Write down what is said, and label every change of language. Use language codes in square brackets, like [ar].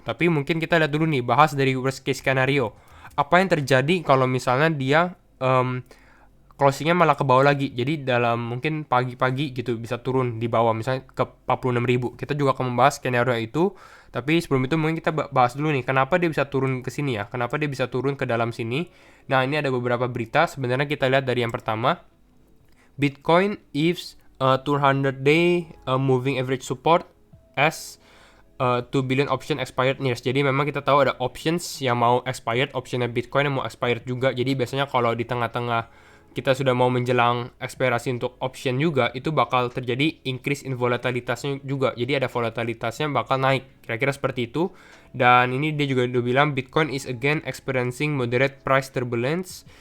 [id] Tapi mungkin kita lihat dulu nih, bahas dari worst case scenario. Apa yang terjadi kalau misalnya dia closingnya malah ke bawah lagi. Jadi dalam mungkin pagi-pagi gitu bisa turun di bawah misalnya ke 46.000. Kita juga akan membahas skenario itu. Tapi sebelum itu mungkin kita bahas dulu nih, kenapa dia bisa turun ke sini ya? Kenapa dia bisa turun ke dalam sini? Nah, ini ada beberapa berita. Sebenarnya kita lihat dari yang pertama. [en] Bitcoin is 200-day moving average support as 2 billion option expired nears. [id] Jadi memang kita tahu ada options yang mau expired, optionnya Bitcoin yang mau expired juga. Jadi biasanya kalau di tengah-tengah kita sudah mau menjelang ekspirasi untuk option juga, itu bakal terjadi increase in volatilitasnya juga. Jadi ada volatilitasnya bakal naik. Kira-kira seperti itu. Dan ini dia juga udah bilang [en] Bitcoin is again experiencing moderate price turbulence.